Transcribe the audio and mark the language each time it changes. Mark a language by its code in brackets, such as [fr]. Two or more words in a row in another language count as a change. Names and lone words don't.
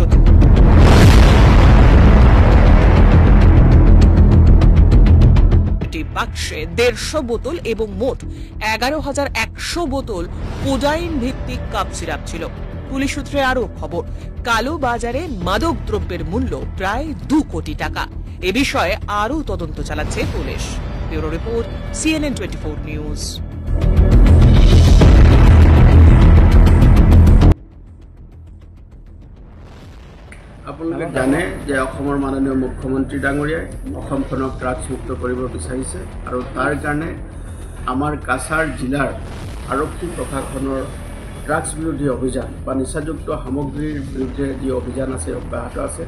[bn] বাক্সে 150 বোতল এবং মোট 11,100 বোতল কোডাইন ভিত্তিক [en] cough syrup [bn] ছিল। পুলিশ সূত্রে আরো খবর, কালো বাজারে মাদক দ্রব্যের মূল্য প্রায় 2 কোটি টাকা। এ বিষয়ে আরো তদন্ত চালাচ্ছে পুলিশ। [en] bureau report, [bn] CNN 24 নিউজ। [as] আপোনালোকে জানে যে অসমৰ মাননীয় মুখ্যমন্ত্ৰী ডাঙৰীয়াই অসমখনক ড্ৰাগছ মুক্ত কৰিব বিচাৰিছে আৰু তাৰ কাৰণে আমাৰ কাছাৰ জিলাৰ আৰক্ষী প্ৰশাসনৰ ড্ৰাগছ বিৰোধী অভিযান বা নিচাযুক্ত সামগ্ৰীৰ বিৰুদ্ধে যি অভিযান আছে অব্যাহত আছে।